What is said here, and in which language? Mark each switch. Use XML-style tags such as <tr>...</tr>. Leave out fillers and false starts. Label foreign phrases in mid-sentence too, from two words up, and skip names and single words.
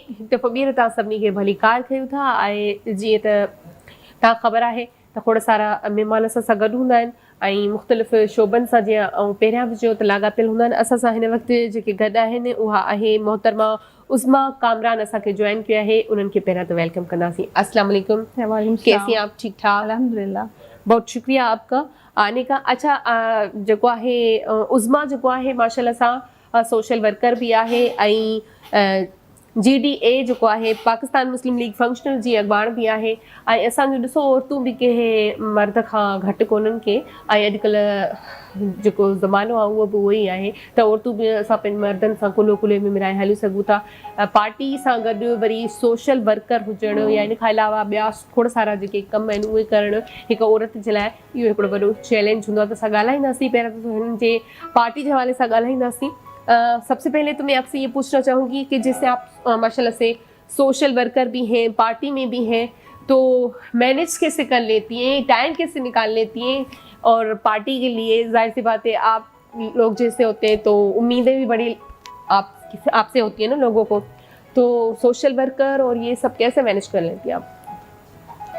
<sd>हिकु दफ़ो ॿीहर तव्हां सभिनी खे भली कार कयूं था। ऐं जीअं त तव्हां ख़बर आहे त खोड़ सारा महिमान असां सां गॾु हूंदा आहिनि ऐं मुख़्तलिफ़ शोबनि सां, जीअं ऐं पहिरियां बि चयो त लाॻापियल हूंदा आहिनि। असां सां हिन वक़्तु जेके गॾु आहिनि उहा आहे मोहतरमा उज़मा कामरान, असांखे</sd> <ur>جوائن کیا ہے.</ur> <sd>उन्हनि खे पहिरियां त वेलकम कंदासीं।</sd> <ar>السلام علیکم.</ar> <ur>کیسی ہیں آپ؟ ٹھیک ٹھاک الحمدللہ. بہت شکریہ آپ کا آنے کا. اچھا,</ur> <sd>जेको आहे उज़मा जेको आहे माशाल्लाह सां</sd> <en>social worker</en> <sd>बि आहे ऐं GDA जेको आहे पाकिस्तान मुस्लिम लीग फंक्शनल जी अॻवान बि आहे। ऐं असांजो ॾिसो औरतूं बि कंहिं मर्द खां घटि कोन्हनि के, ऐं अॼुकल्ह जेको ज़मानो आहे उहो बि उहो ई आहे त औरतूं बि असां पंहिंजे मर्दनि सां कुलो कुले में मिलाए हली सघूं था। पार्टी सां गॾु वरी</sd> <en>social worker</en> <sd>हुजणु या इन खां अलावा ॿिया खोड़ सारा जेके कम आहिनि उहे करणु हिकु औरत जे लाइ इहो हिकिड़ो वॾो चैलेंज हूंदो आहे। त असां ॻाल्हाईंदासीं, पहिरियों त हिननि जे पार्टी जे हवाले सां ॻाल्हाईंदासीं।</sd> <ur>سب سے پہلے تو میں آپ سے یہ پوچھنا چاہوں گی کہ جیسے آپ ماشاءاللہ سے</ur> <en>social worker</en> <ur>بھی ہیں، پارٹی میں بھی ہیں، تو مینیج کیسے کر لیتی ہیں، ٹائم کیسے نکال لیتی ہیں? اور پارٹی کے لیے ظاہر سی بات ہے آپ لوگ جیسے ہوتے ہیں تو امیدیں بھی بڑی آپ سے ہوتی ہے نا لوگوں کو، تو</ur> <en>social worker</en> <ur>اور یہ سب کیسے مینیج کر لیتی ہیں آپ?</ur>